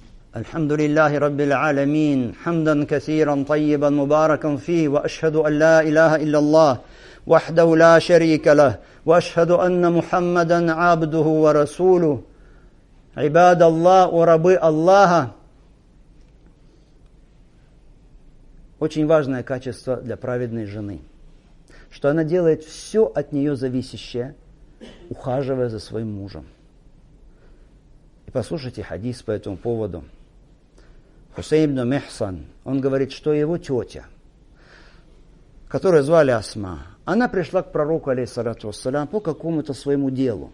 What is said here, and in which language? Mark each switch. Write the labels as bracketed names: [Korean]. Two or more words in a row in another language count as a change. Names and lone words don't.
[Arabic] الحمد لله رب العالمين حمدا كثيرا طيبا مباركا فيه وأشهد أن لا إله إلا الله وحده لا شريك له وأشهد أن محمدا عبده ورسوله عباد الله وربы Аллаха. [Russian] Очень важное качество для праведной жены, что она делает все от нее зависящее, ухаживая за своим мужем. И послушайте хадис по этому поводу. Хусейн ибн Михсан, он говорит, что его тетя, которую звали Асма, она пришла к пророку, [Arabic] عليه الصلاة والسلام, [Russian] по какому-то своему делу.